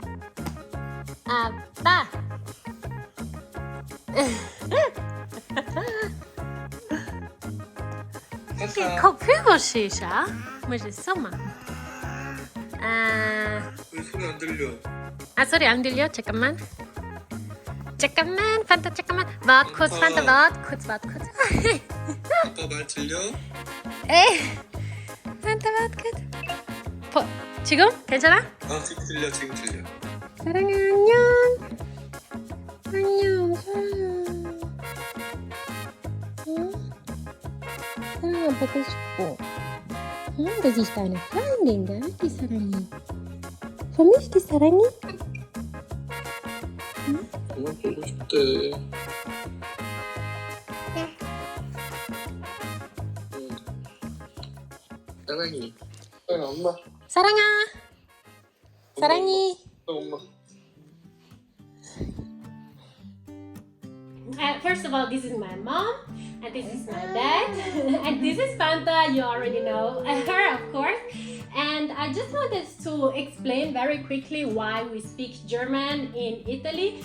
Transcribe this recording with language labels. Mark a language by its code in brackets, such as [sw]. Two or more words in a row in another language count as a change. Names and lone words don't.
[ko] 아빠. 커피버시샤? 맛있어, 마. 왜 소리 안 들려? 소리 안 들려? 잠깐만. 판타 잠깐만. [de] Warte kurz, Fanta, warte kurz. [ko] 아빠 말 들려? 에이, [de] Fanta, warte kurz. [ko] 지금? 괜찮아? 지금 들려. 사랑해, 안녕. 안녕, 사랑해. 사랑아, 보고 싶어. [de] Das ist deine Freundin, gell? Die Sarangi. Für mich die Sarangi? [ko] 정말 보고 싶대. 사랑이. 엄마. 사랑아. 사랑이. 엄마. [en] First of all, this is my mom, and this is my dad, and this is Fanta. You already know her, of course. And I just wanted to explain very quickly why we speak German in Italy.